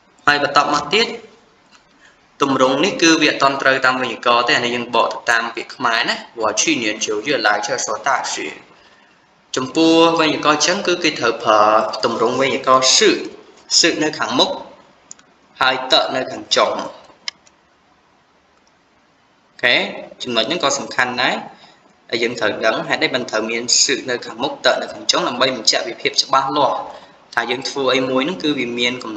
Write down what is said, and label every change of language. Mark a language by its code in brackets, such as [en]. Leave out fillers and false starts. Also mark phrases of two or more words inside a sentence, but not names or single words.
[km] ហើយបន្តមកទៀតទម្រង់នេះគឺវាអត់ត្រូវតាមវេយ្យាករណ៍ទេអានេះយើងបកទៅតាមពាក្យខ្មែរណា [zh] 我去年9月来这所大学 [km] ចំពោះវេយ្យាករណ៍ចឹងគឺគេត្រូវប្រើទម្រង់វេយ្យាករណ៍សឹនៅខាងមុខហើយតនៅខាងចុងអូ ខេចំណុចហ្នឹងក៏សំខាន់ដែរហើយយើងត្រូវដឹងហេតុអីបានត្រូវមានសឹនៅខាងមុខតនៅខាងចុងដើម្បីបញ្ជាក់ពីភាពច្បាស់លាស់ថាយើងធ្វើអីមួយហ្នឹងគឺវាមានកំ